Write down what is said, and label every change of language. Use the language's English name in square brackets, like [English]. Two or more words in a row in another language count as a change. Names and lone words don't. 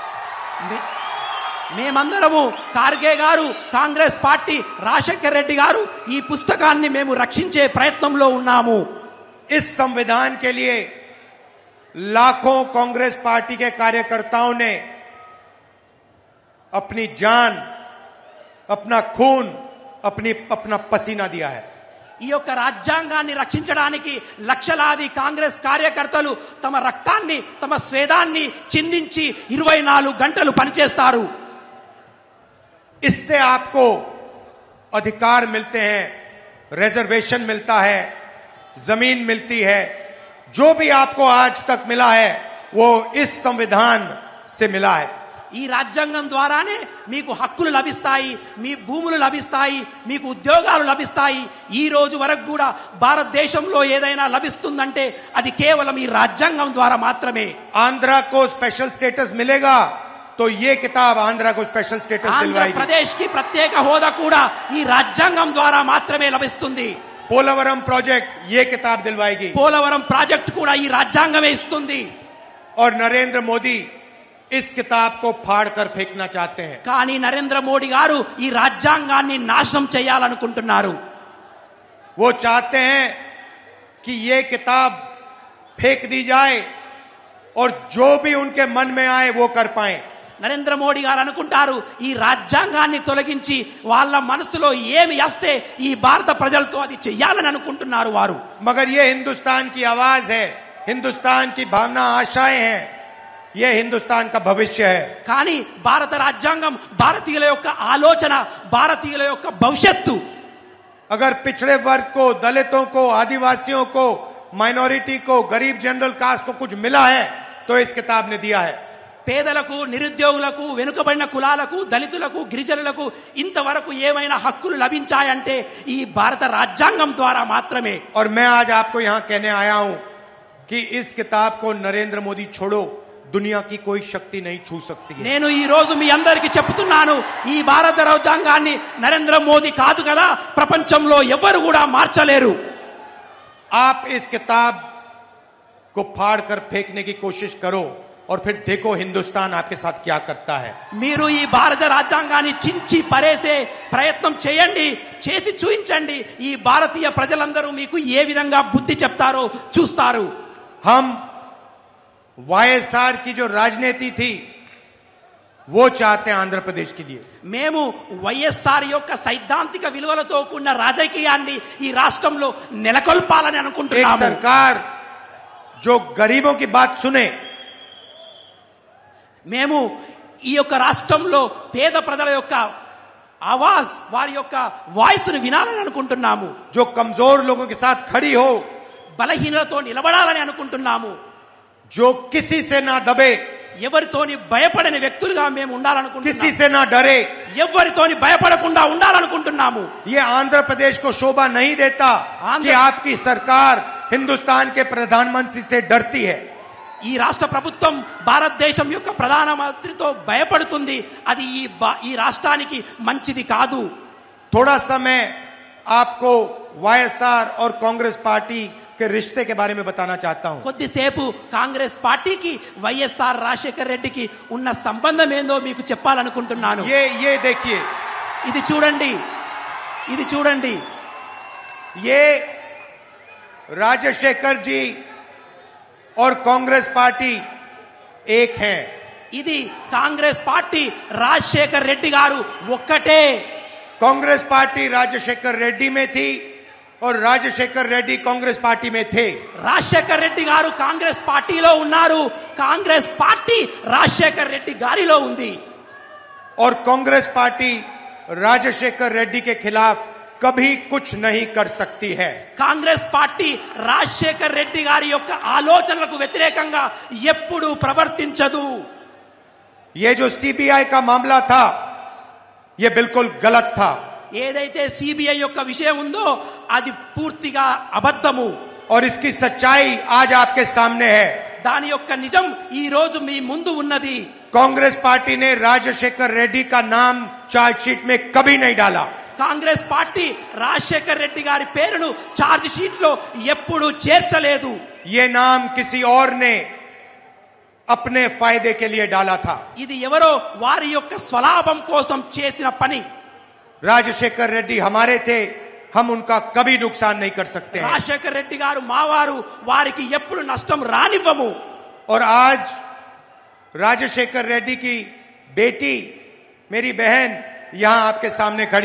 [Telugu] మేమందరము ఖార్గే గారు, కాంగ్రెస్ పార్టీ, రాజశేఖర్ రెడ్డి గారు ఈ పుస్తకాన్ని మేము రక్షించే ప్రయత్నంలో ఉన్నాము. [Hindi] इस संविधान के लिए लाखों कांग्रेस पार्टी के कार्यकर्ताओं ने अपनी जान, अपना खून, अपना पसीना दिया है। [Telugu] ఈ యొక్క రాజ్యాంగాన్ని రక్షించడానికి లక్షలాది కాంగ్రెస్ కార్యకర్తలు తమ రక్తాన్ని తమ స్వేదాన్ని చిందించి 24 గంటలు పనిచేస్తారు. [Hindi] इससे आपको अधिकार मिलते हैं, रिजर्वेशन मिलता है, जमीन मिलती है। जो भी आपको आज तक मिला है वो इस संविधान से मिला है। [Telugu] ఈ రాజ్యాంగం ద్వారానే మీకు హక్కులు లభిస్తాయి, మీ భూములు లభిస్తాయి, మీకు ఉద్యోగాలు లభిస్తాయి. ఈ రోజు వరకు కూడా భారతదేశంలో ఏదైనా లభిస్తుందంటే అది కేవలం ఈ రాజ్యాంగం ద్వారా మాత్రమే. [Hindi] आंध्रा को [English] special status [Hindi] मिलेगा तो ये किताब आंध्रा को [English] special status [Hindi] दिलवाएगी। [Telugu] ఆంధ్రప్రదేశ్ కి ప్రత్యేక హోదా కూడా ఈ రాజ్యాంగం ద్వారా మాత్రమే లభిస్తుంది. [Hindi] पोलावरम प्रोजेक्ट ये किताब दिलवाएगी। [Telugu] పోలవరం ప్రాజెక్ట్ కూడా ఈ రాజ్యాంగమే ఇస్తుంది. [Hindi] और नरेंद्र मोदी इस किताब को फाड़कर फेंकना चाहते हैं। [Telugu] కానీ నరేంద్ర మోడీ గారు ఈ రాజ్యాంగాన్ని నాశనం చేయాలనుకుంటున్నారు. [Hindi] वो चाहते हैं कि ये किताब फेंक दी जाए और जो भी उनके मन में आए वो कर पाए। [Telugu] నరేంద్ర మోడీ గారు అనుకుంటారు ఈ రాజ్యాంగాన్ని తొలగించి వాళ్ళ మనసులో ఏమి వస్తే ఈ భారత ప్రజలతో అది చెయ్యాలని అనుకుంటున్నారు వారు. [Hindi] मगर ये हिंदुस्तान की आवाज है, हिंदुस्तान की भावना, आशाएं हैं, ये हिंदुस्तान का भविष्य है। [Telugu] కానీ భారత రాజ్యాంగం భారతీయుల యొక్క ఆలోచన, భారతీయుల యొక్క భవిష్యత్తు. [Hindi] अगर पिछड़े वर्ग को, दलितों को, आदिवासियों को, माइनॉरिटी को, गरीब [English] general caste [Hindi] को कुछ मिला है तो इस किताब ने दिया है। [Telugu] పేదలకు, నిరుద్యోగులకు, వెనుకబడిన కులాలకు, దళితులకు, గిరిజనులకు ఇంతవరకు ఏమైనా హక్కులు లభించాయంటే ఈ భారత రాజ్యాంగం ద్వారా మాత్రమే. [Hindi] और मैं आज आपको यहां कहने आया हूं कि इस किताब को नरेंद्र मोदी छोड़ो, दुनिया की कोई शक्ति नहीं छू सकती है। [Telugu] నేను ఈ రోజు మీ అందరికీ చెప్తున్నాను ఈ భారత రాజ్యాంగాన్ని నరేంద్ర మోదీ కాదు కదా ప్రపంచంలో ఎవరు కూడా మార్చలేరు. [Hindi] आप इस किताब को फाड़ कर फेंकने की कोशिश करो और फिर देखो हिंदुस्तान आपके साथ क्या करता है। [Telugu] మీరు ఈ భారత రాజ్యాంగాన్ని చించి పరేసే ప్రయత్నం చేయండి, చేసి చూయించండి. ఈ భారతీయ ప్రజలందరూ మీకు ఏ విధంగా బుద్ధి చెప్తారో చూస్తారు. [Hindi] हम वाईएसआर की जो राजनीति थी वो चाहते हैं आंध्र प्रदेश के लिए। [Telugu] మేము వైఎస్ఆర్ యొక్క సైద్ధాంతిక విలువలతో కూడిన రాజకీయాన్ని ఈ రాష్ట్రంలో నెలకొల్పాలని [Hindi] एक [Telugu] అనుకుంటున్నాము. [Hindi] सरकार जो गरीबों की बात सुने, [Telugu] మేము ఈ యొక్క రాష్ట్రంలో పేద ప్రజల యొక్క ఆవాజ్, వారి యొక్క వాయిస్ ను వినాలని అనుకుంటున్నాము. [Hindi] जो कमजोर लोगों के साथ खड़ी हो, [Telugu] బలహీనలతో నిలబడాలని అనుకుంటున్నాము. [Hindi] जो किसी से ना दबे, [Telugu] ఎవరితోని భయపడని వ్యక్తులుగా మేము [Hindi] किसी [Telugu] ఉండాలనుకుంటున్నాము. [Hindi] से ना डरे। [Telugu] ఎవరితోని భయపడకుండా ఉండాలనుకుంటున్నాము. [Hindi] ये आंध्र प्रदेश को शोभा नहीं देता कि आपकी सरकार हिंदुस्तान के प्रधानमंत्री से डरती है। [Telugu] ఈ రాష్ట్ర ప్రభుత్వం భారతదేశం యొక్క ప్రధానమంత్రితో భయపడుతుంది. అది ఈ రాష్ట్రానికి మంచిది కాదు. [Hindi] थोड़ा समय आपको वाईएसआर और कांग्रेस पार्टी के रिश्ते के बारे में बताना चाहता हूं। [Telugu] కొద్దిసేపు కాంగ్రెస్ పార్టీకి వైఎస్ఆర్ రాజశేఖర్ రెడ్డికి ఉన్న సంబంధం ఏందో మీకు చెప్పాలనుకుంటున్నాను. [Hindi] ये देखिए, [Telugu] ఇది చూడండి, ఇది చూడండి. [Hindi] ये राजशेखर जी और कांग्रेस पार्टी एक हैं। [Telugu] ఇది కాంగ్రెస్ పార్టీ, రాజశేఖర్ రెడ్డి గారు ఒక్కటే. [Hindi] कांग्रेस पार्टी राजशेखर रेड्डी में थी और राजशेखर रेड्डी कांग्रेस पार्टी में थे। [Telugu] రాజశేఖర్ రెడ్డి గారు కాంగ్రెస్ పార్టీలో ఉన్నారు, కాంగ్రెస్ పార్టీ రాజశేఖర్ రెడ్డి గారిలో ఉంది. [Hindi] और कांग्रेस पार्टी राजशेखर रेड्डी के खिलाफ कभी कुछ नहीं कर सकती है। [Telugu] కాంగ్రెస్ పార్టీ రాజశేఖర్ రెడ్డి గారి యొక్క ఆలోచనలకు వ్యతిరేకంగా ఎప్పుడూ ప్రవర్తించదు. [Hindi] ये जो सीबीआई का मामला था ये बिल्कुल गलत था। [Telugu] ఏదైతే సిబిఐ యొక్క విషయం ఉందో అది పూర్తిగా అబద్ధము. [Hindi] और इसकी सच्चाई आज आपके सामने है। [Telugu] దాని యొక్క నిజం ఈ రోజు మీ ముందు ఉన్నది. [Hindi] कांग्रेस पार्टी ने राजशेखर रेड्डी का नाम चार्जशीट में कभी नहीं डाला। [Telugu] కాంగ్రెస్ పార్టీ రాజశేఖర్ రెడ్డి గారి పేరును [English] charge sheet [Telugu] లో ఎప్పుడూ చేర్చలేదు. [Hindi] ये नाम किसी और ने अपने फायदे के लिए डाला था। [Telugu] ఇది ఎవరో వారి యొక్క స్వలాభం కోసం చేసిన పని. [Hindi] राजशेखर रेड्डी हमारे थे, हम उनका कभी नुकसान नहीं कर सकते हैं। [Telugu] రాజశేఖర్ రెడ్డి గారు మావారు, వారికి ఎప్పుడు నష్టం రానివ్వము. [Hindi] और आज राजशेखर रेड्डी की बेटी, मेरी बहन यहां आपके सामने खड़ी